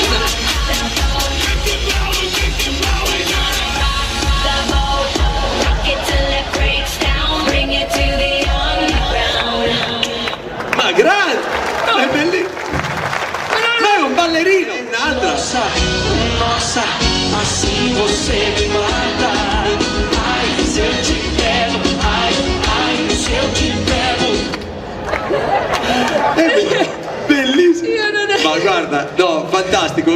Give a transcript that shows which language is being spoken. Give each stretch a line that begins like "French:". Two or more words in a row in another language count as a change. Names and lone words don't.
Italian: Ma grande! Ma è bellissimo! Ma è un ballerino! Un'altra!
Portuguese: Nossa, assim você me mata. Ai, se eu te pego, ai, se eu te pego.
Italian: È bellissimo! Ma guarda, no, fantastico!